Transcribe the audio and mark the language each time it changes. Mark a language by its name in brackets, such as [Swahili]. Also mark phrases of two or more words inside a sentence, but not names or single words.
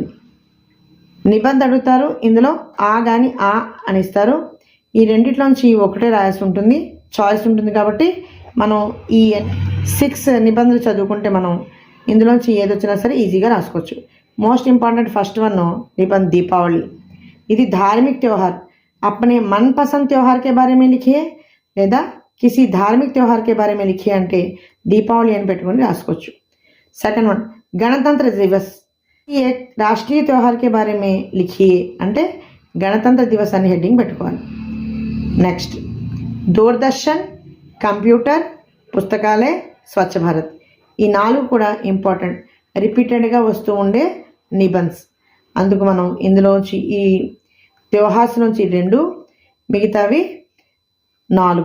[Telugu] నిబంధ అడుగుతారు, ఇందులో ఆ కానీ ఆ అని ఇస్తారు. ఈ రెండిట్లోంచి ఒకటే రాయాల్సి ఉంటుంది. చాయిస్ ఉంటుంది కాబట్టి మనం ఈ 6 నిబంధనలు చదువుకుంటే మనం ఇందులోంచి ఏదొచ్చినా సరే ఈజీగా రాసుకోవచ్చు. [English] most important first one [Hindi] निबंध दीपावली. ఇది धार्मिक त्योहार अपने मनपसंद त्योहार के बारे में लिखिए లేదా किसी धार्मिक त्योहार के बारे में लिखिए [Telugu] అంటే దీపావళి అని పెట్టుకొని రాసుకోవచ్చు. [English] second one [Hindi] गणतंत्र दिवस ये राष्ट्रीय त्योहार के बारे में लिखिए [Telugu] అంటే గణతంత్ర దివస్ అని హెడ్డింగ్ పెట్టుకోవాలి. నెక్స్ట్ దూరదర్శన్, కంప్యూటర్, పుస్తకాలయ, స్వచ్ఛ భారత్. ఈ 4 కూడా ఇంపార్టెంట్, రిపీటెడ్గా వస్తూ ఉండే నిబంధన్స్. అందుకు మనం ఇందులోంచి ఈ త్యోహార్స్ నుంచి 2, మిగతావి 4.